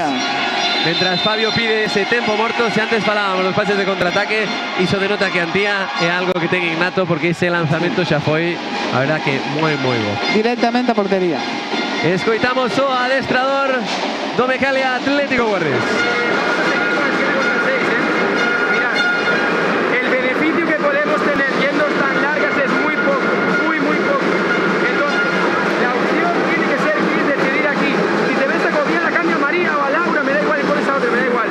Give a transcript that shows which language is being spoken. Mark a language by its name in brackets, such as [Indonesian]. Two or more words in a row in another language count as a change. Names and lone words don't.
[Galician] Mientras Fabio pide ese tempo morto, se antes falábamos dos pases de contraataque, iso denota que Antía é algo que ten innato, porque ese lanzamento xa foi, a verdad, que moi bo. Directamente a portería. Escoitamos o adestrador do Mecalia Atlético Guardés. [Spanish] El beneficio que podemos tener yendo tan largas es muy poco, muy poco. Entonces, la opción tiene que ser decidir aquí. Si te ves a copiar, la cambio a María o a Laura, me da igual, y pones a otra, me da igual.